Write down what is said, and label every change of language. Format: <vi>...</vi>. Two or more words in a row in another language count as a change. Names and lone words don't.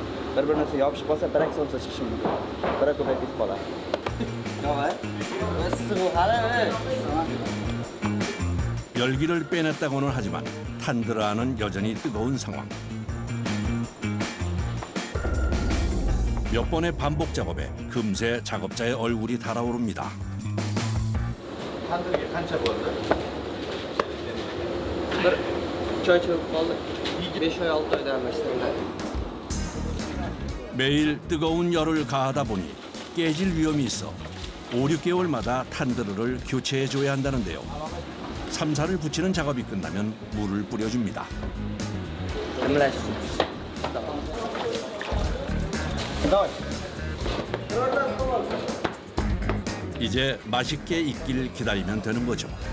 <uz>Bir-birini ustiga yopishib qolsa, birak somsa chiqishi mumkin. Birak ko'payib ketib qoladi.</uz> <ko>열기를 빼냈다고는 하지만 탄드르 안은 여전히 뜨거운 상황. 몇 번의 반복 작업에 금세 작업자의 얼굴이 달아오릅니다.</ko> <uz>Tandirga qancha bo'ldi? Bir choy cho'p qoldi. 5 oy 6 oyda almashtiriladi.</uz> <ko>매일 뜨거운 열을 가하다 보니 깨질 위험이 있어 5, 6개월마다 탄드르를 교체해줘야 한다는데요. 삼사를 붙이는 작업이 끝나면 물을 뿌려줍니다. 이제 맛있게 익길 기다리면 되는 거죠.</ko>